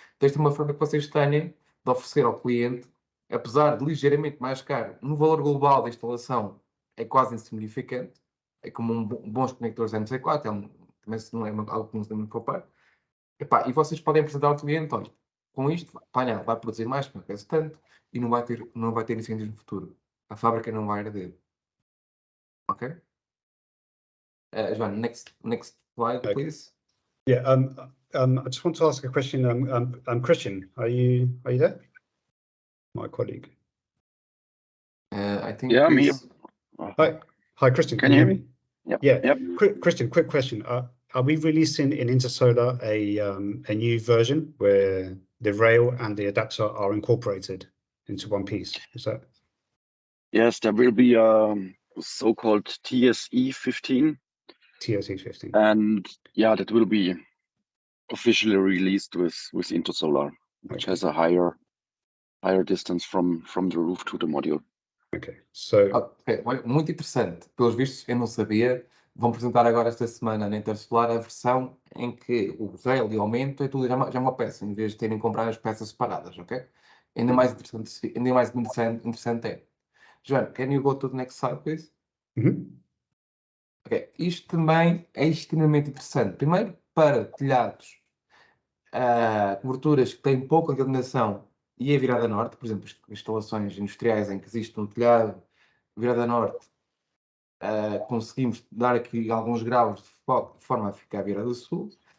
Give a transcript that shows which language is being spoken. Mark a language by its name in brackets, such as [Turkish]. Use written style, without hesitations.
[Portuguese] Então, esta é uma forma que vocês tenham de oferecer ao cliente, apesar de ligeiramente mais caro, no valor global da instalação é quase insignificante, é como bons conectores MC4, também se não é algo que nos devemos poupar. E vocês podem apresentar ao cliente, olha, com isto, painel vai produzir mais, porque aquece tanto, e não vai ter incêndios no futuro. A fábrica não vai arder. Ok? [English] João, next slide, please. Yeah. I just want to ask a question. Christian, are you there? My colleague. I think. Yeah, I'm here. Hi, Christian. Can you hear me? Yeah. Yep. Christian, quick question. Are we releasing in Intersolar a new version where the rail and the adapter are incorporated into one piece? Is that? Yes, there will be so-called TSE 15. TSE 15. And yeah, that will be officially released with Intersolar, which has a higher distance from the roof to the module. Okay, so... [Portuguese] Okay, muito interessante. Pelos vistos, eu não sabia. Vão apresentar agora esta semana na Intersolar a versão em que o rail e o aumento é tudo já uma peça, em vez de terem que comprar as peças separadas, ok? Ainda mais interessante é. [English] João, can you go to the next slide, please? [Portuguese] Ok, isto também é extremamente interessante. Primeiro, para telhados, coberturas que têm pouca inclinação e a virada norte, por exemplo, instalações industriais em que existe um telhado virada norte, conseguimos dar aqui alguns graus de foco de forma a ficar virada a sul.